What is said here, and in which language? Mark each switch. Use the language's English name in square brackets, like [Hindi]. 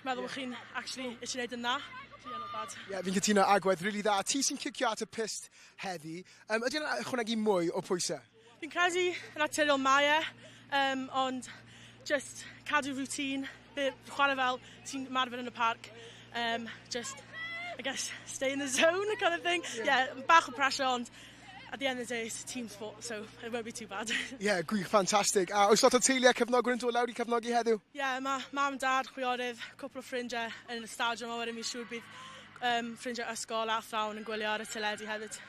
[Welsh] Meddwl bod chi'n actually eisiau gwneud yn dda. [English] Yeah, not bad. [Welsh] Ie, fi'n cytuno agwedd, really dda. Ti sy'n cicio at y pist heddi. Ydy yna ychwanegu mwy o pwysau? Fi'n credu yn naturiol mae ond just cadw routine, chwarae fel ti'n marfer yn y parc. [English] Just, I guess, stay in the zone, kind of thing. Yeah, [Welsh] bach o [English] pressure, ond at the end of the day, it's a team sport, so it won't be too bad. [Welsh] Ie, gwych, ffantastig. A oes lot o teulu a cefnogwyr yn dod lawr i cefnogi heddiw? Ie, mae mam, dad, chwiorydd, cwpl o ffrindiau yn y stadiwm, a wedyn mi'n siŵr bydd ffrindiau ysgol a thrawn yn gwylio ar y teledu hefyd.